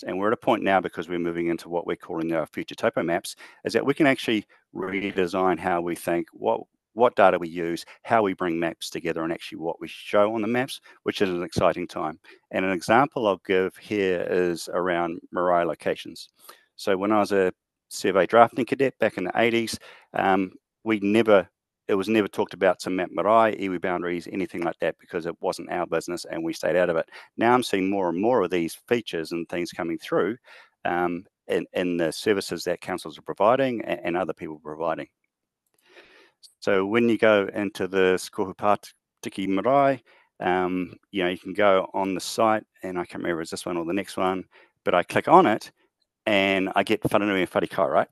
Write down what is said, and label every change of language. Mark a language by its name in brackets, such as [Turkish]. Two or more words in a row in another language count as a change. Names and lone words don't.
[English] And we're at a point now, because we're moving into what we're calling our future topo maps, is that we can actually redesign how we think, what data we use, how we bring maps together, and actually what we show on the maps, which is an exciting time. And an example I'll give here is around marae locations. So when I was a survey drafting cadet back in the 80s, it was never talked about to map marae, iwi boundaries, anything like that, because it wasn't our business and we stayed out of it. Now I'm seeing more and more of these features and things coming through in the services that councils are providing and other people providing. So when you go into the Kohu Pātiki marae, you know, you can go on the site, and I can't remember if it's this one or the next one, but I click on it and I get Whananui and Wharikawa, right?